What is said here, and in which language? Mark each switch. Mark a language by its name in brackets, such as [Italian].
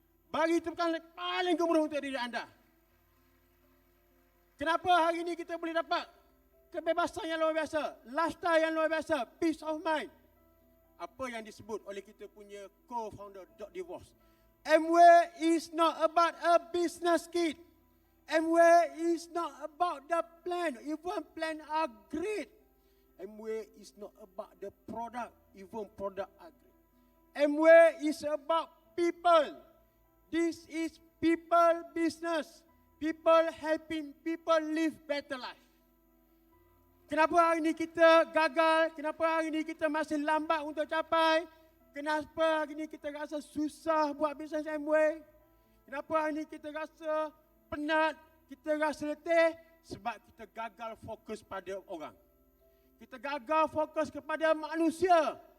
[Malay] Bagi itu bukan paling gemuruh untuk diri anda. Kenapa hari ini kita boleh dapat kebebasan yang luar biasa, lifestyle yang luar biasa, [English] peace of mind? [Malay] Apa yang disebut oleh kita punya co-founder Dr. DeVos. [English] Amway is not about a business kit. Amway is not about the plan. Even plan are great. Amway is not about the product. Even product are great. Amway is about people. This is people business. People helping people live better life. [Malay] Kenapa hari ini kita gagal? Kenapa hari ini kita masih lambat untuk capai? Kenapa hari ini kita rasa susah buat bisnes Amway? Kenapa hari ini kita rasa penat, kita rasa letih? Sebab kita gagal fokus pada orang. Kita gagal fokus kepada manusia.